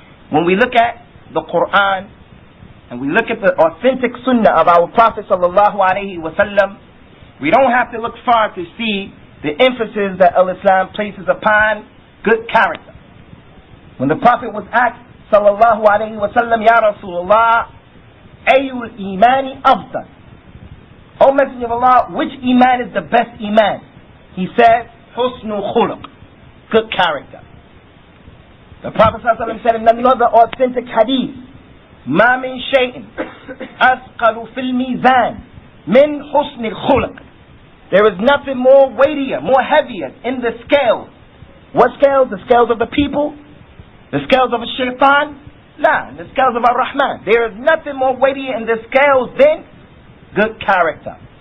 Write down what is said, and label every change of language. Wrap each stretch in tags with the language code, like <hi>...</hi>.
<en>When we look at the Qur'an and we look at the authentic sunnah of our Prophet sallallahu alaihi wasallam, we don't have to look far to see the emphasis that Al-Islam places upon good character. When the Prophet was asked sallallahu alaihi wasallam,</en> <ar>Ya Rasulullah, ayyul imani afdal,</ar> <en>O Messenger of Allah, which iman is the best iman? He said,</en> <ar>husnul khuluq,</ar> <en>good character. The Prophet ﷺ said in another authentic hadith,</en> <ar>مَا مِن شَيْءٍ أَثْقَلُ فِي الْمِيزَانِ مِنْ حُسْنِ الْخُلُقِ.</ar> <en>There is nothing more weightier, more heavier in the scales. What scales? The scales of the people? The scales of the shaitan? La, the scales of Ar-Rahman. There is nothing more weightier in the scales than good character.</en>